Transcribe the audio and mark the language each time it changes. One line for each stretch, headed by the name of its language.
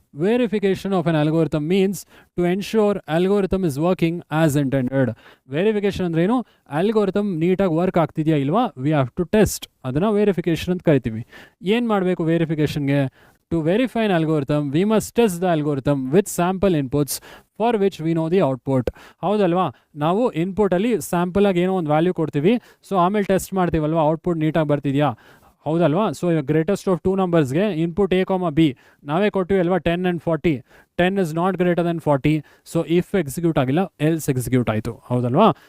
English: Verification of an algorithm means to ensure algorithm is working as intended.
Kannada: Verification ಅಂದ್ರೆ ಏನು? Algorithm ನೀಟಾಗಿ work ಆಗ್ತಿದೆಯಾ ಇಲ್ವಾ, we have to test, ಅದನ್ನು verification ಅಂತ ಕರಿತೀವಿ. ಏನು ಮಾಡಬೇಕು ವೆರಿಫಿಕೇಷನ್ಗೆ?
English: To verify an algorithm, we must test the algorithm with sample inputs for which we know the output.
Kannada: ಹೌದಲ್ವಾ? ನಾವು ಇನ್ಪುಟಲ್ಲಿ ಸ್ಯಾಂಪಲಾಗಿ ಏನೋ ಒಂದು ವ್ಯಾಲ್ಯೂ ಕೊಡ್ತೀವಿ, ಸೊ ಆಮೇಲೆ ಟೆಸ್ಟ್ ಮಾಡ್ತೀವಲ್ವಾ ಔಟ್ಪುಟ್ ನೀಟಾಗಿ ಬರ್ತಿದೆಯಾ, ಹೌದಲ್ವಾ? So greatest of 2 ನಂಬರ್ಸ್ಗೆ input A, B ನಾವೇ ಕೊಟ್ಟಿವಿ ಅಲ್ವಾ, 10 and 40.
English: 10 is not greater than 40.
Kannada: So if execute ಆಗಿಲ್ಲ, ಎಲ್ಸ್ ಎಕ್ಸಿಕ್ಯೂಟ್ ಆಯಿತು, ಹೌದಲ್ವಾ?